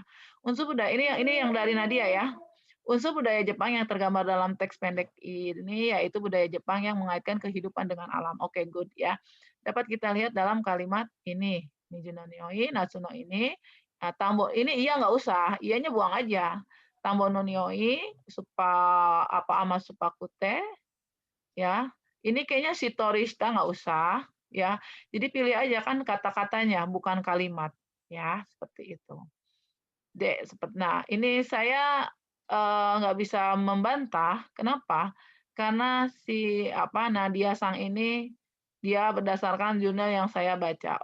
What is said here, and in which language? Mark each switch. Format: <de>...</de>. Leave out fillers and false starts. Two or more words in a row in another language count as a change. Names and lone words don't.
<id>Unsur budaya ini yang dari Nadia ya. Unsur budaya Jepang yang tergambar dalam teks pendek ini yaitu budaya Jepang yang mengaitkan kehidupan dengan alam. Oke, good ya. Dapat kita lihat dalam kalimat ini.</id> <ja>水の匂い、夏の ini.</ja> <id>Nah, tambo ini iya nggak usah, iyanya buang aja.</id> <ja>田んぼの匂い、甘酸っぱくて ya.</ja> <id>Ini kayaknya si Torista nggak usah ya. Jadi pilih aja kan kata-katanya bukan kalimat ya, seperti itu. Nah, ini saya nggak bisa membantah. Kenapa? Karena si Nadia Sang ini dia berdasarkan jurnal yang saya baca.</id>